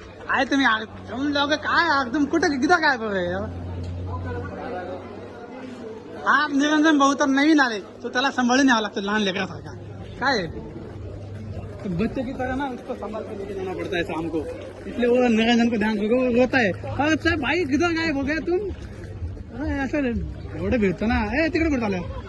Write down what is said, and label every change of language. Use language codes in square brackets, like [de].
[mr] आहे तुम्ही तुम्ही लोक काय एकदम कुठे किती काय बघा हा निरंजन भाऊ तर नवीन आले तो त्याला सांभाळून न्यावं लागतं लहान लेकरासारखा काय आहे? [hi] तो बच्चे की तरह ना उसको संभाल के लेके जाना पड़ता है शाम को, इसलिए वो निरंजन को ध्यान रखो, वो रोता है अरे साहब भाई किधर गायब हो गया तुम? [mr] अरे असं एवढं भेटतो ना, ए तिकडे कुठं आलं?